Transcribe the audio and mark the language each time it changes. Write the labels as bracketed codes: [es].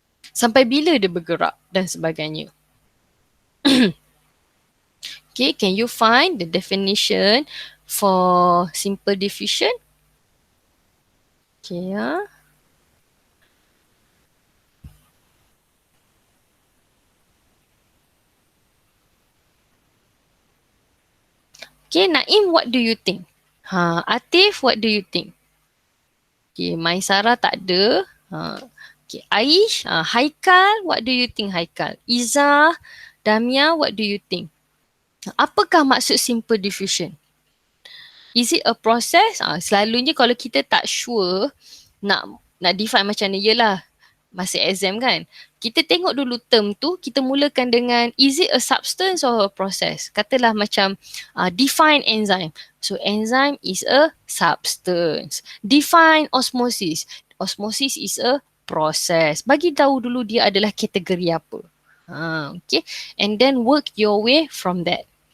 [ms] Sampai bila dia bergerak dan sebagainya. [en] Okay, can you find the definition for simple diffusion? Okay, Okay, Naim, what do you think? Atif, what do you think? Okay, Maisara [ms] tak ada. [en] Okay, Aish, Haikal, what do you think Haikal? Iza, Damia, what do you think? [ms] Apakah maksud [en] simple diffusion? Is it a process? [ms] Selalunya kalau kita tak sure nak define macam ni, yelah masa exam kan. Kita tengok dulu term tu, kita mulakan dengan [en] is it a substance or a process? [ms] Katalah macam define enzyme. [en] So enzyme is a substance. Define osmosis. Osmosis is a process. [ms] Bagi tahu dulu dia adalah kategori apa. [en] Okay. And then work your way from that.